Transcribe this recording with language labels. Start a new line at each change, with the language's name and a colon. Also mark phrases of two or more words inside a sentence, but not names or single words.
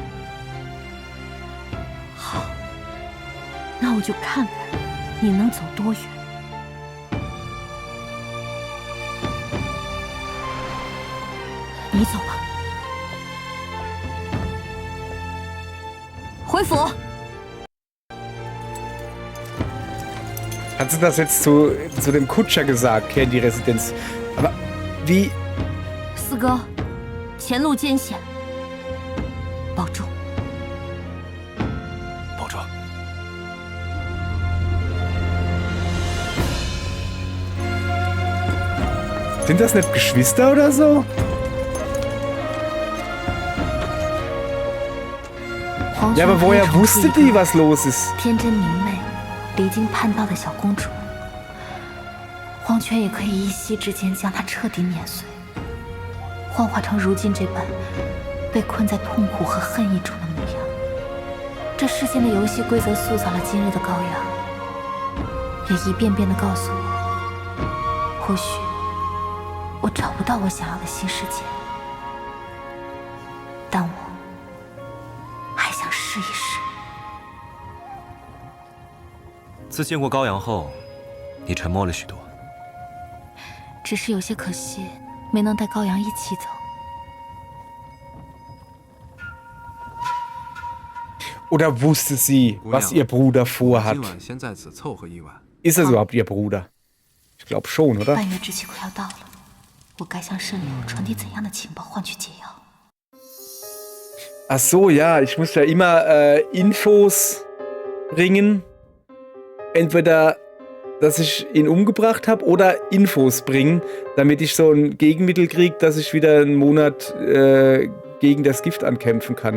Chinese: 好，那我就看看你能走多远。你走吧，回府。
German: Hat sie das jetzt zu dem Kutscher gesagt, kehr in die Residenz? Aber wie?
Chinese: 四哥，前路艰险，保重。保重。
German: Sind das nicht Geschwister oder so?
Chinese: 皇
German: Ja,
Chinese: 权
German: aber
Chinese: 可以
German: woher
Chinese: 宠出
German: wusste
Chinese: 一
German: die,
Chinese: 个
German: was los ist?
Chinese: 天真明媚、离经叛道的小公主，皇权也可以一夕之间将她彻底碾碎，幻化成如今这般被困在痛苦和恨意中的模样。这世间的游戏规则塑造了今日的羔羊，也一遍遍地告诉我，或许我找不到我想要的新世界，但我还想试一试。自见过羔羊后，你沉默了许多。只是有些可惜，没能带羔羊一起走。
German: Oder wusste sie, was ihr Bruder vorhat?
Chinese: 今晚先在此凑合一晚。
German: Ist es überhaupt ihr Bruder? Ich glaube schon, oder?
Chinese: 半月之期快要到了，我该向圣流传递怎样的情报换取解药？
German: Ach so, ja, ich muss ja immer Infos bringen. Entweder, dass ich ihn umgebracht habe oder Infos bringen, damit ich so ein Gegenmittel kriege, dass ich wieder einen Monat gegen das Gift ankämpfen kann.